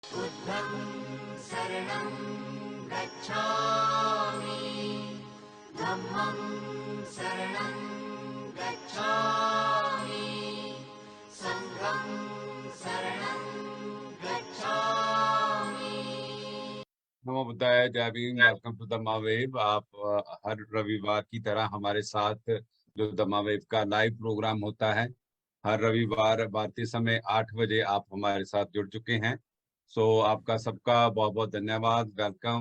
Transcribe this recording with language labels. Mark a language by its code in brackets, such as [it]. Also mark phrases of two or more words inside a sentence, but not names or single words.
[pi] बुद्धं शरणं गच्छामि, धम्मं शरणं गच्छामि, संघं शरणं गच्छामि। नमो बुद्धाय, [hi] जय भीम। [en] Welcome to The Wave. [hi] आप हर रविवार की तरह हमारे साथ जो द वेव का लाइव प्रोग्राम होता है, हर रविवार भारतीय समय 8 बजे आप हमारे साथ जुड़ चुके हैं। सो आपका सबका बहुत बहुत धन्यवाद। वेलकम।